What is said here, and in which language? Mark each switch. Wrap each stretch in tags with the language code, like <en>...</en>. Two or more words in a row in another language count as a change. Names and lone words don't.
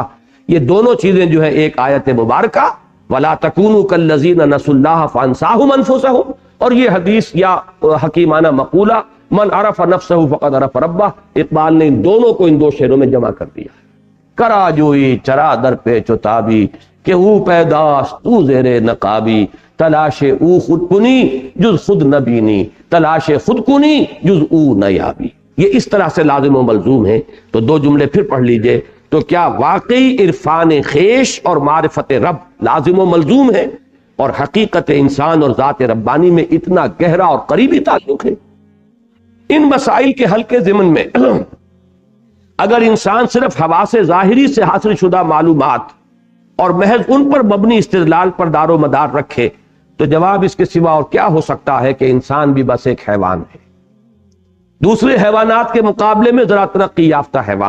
<ur>یہ دونوں چیزیں جو ہے ایک آیت مبارکہ</ur> <ar>وَلَا تَكُونُوا كَالَّذِينَ نَسُوا اللَّهَ فَأَنسَاهُمْ أَنفُسَهُمْ،</ar> <ur>اور یہ حدیث یا حکیمانہ مقولہ</ur> <ar>من عرف نفسہ فقد عرف ربہ،</ar> <ur>اقبال نے ان دونوں کو ان 2 شعروں میں جمع کر دیا.</ur> <fa>کرا جوئی چرا در پیچ و تابی کہ او پیداست تو زیر نقابی، تلاش او خود کنی جز خود نبینی، تلاش خود کنی جز او نیابی.</fa> <ur>یہ اس طرح سے لازم و ملزوم ہے. تو 2 جملے پھر پڑھ لیجئے. تو کیا واقعی عرفان خیش اور معرفت رب لازم و ملزوم ہے، اور حقیقت انسان اور ذات ربانی میں اتنا گہرا اور قریبی تعلق ہے؟ ان مسائل کے حل کے ضمن میں اگر انسان صرف حواس ظاہری سے حاصل شدہ معلومات اور محض ان پر مبنی استدلال پر دار و مدار رکھے تو جواب اس کے سوا اور کیا ہو سکتا ہے کہ انسان بھی بس ایک حیوان ہے، دوسرے حیوانات کے مقابلے میں ذرا ترقی یافتہ حیوان.</ur>